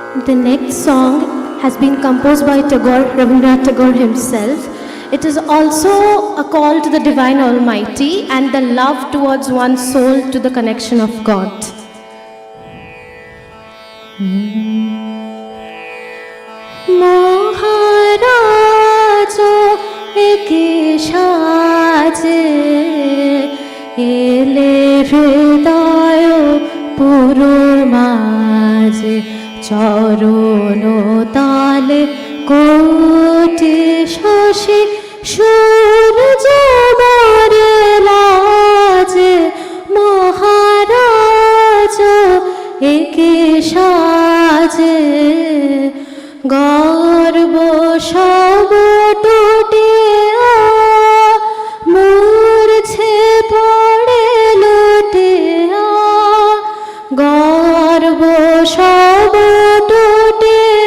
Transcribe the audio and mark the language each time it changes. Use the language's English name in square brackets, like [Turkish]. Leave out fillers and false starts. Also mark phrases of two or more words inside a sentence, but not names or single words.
[English] The next song has been composed by Tagore, Rabindranath Tagore himself. It is also a call to the Divine Almighty and the love towards one's soul to the connection of God. [Bangla] মহারাজ একি সাজে এলে হৃদয় পুর মাঝে চরণ তালে কোটি শশী সূর্য মরে লাজে মহারাজ একে সাজে গর্ব সব টুটে মূর্ছে পড়ে লুটে গর্ব সব টুটে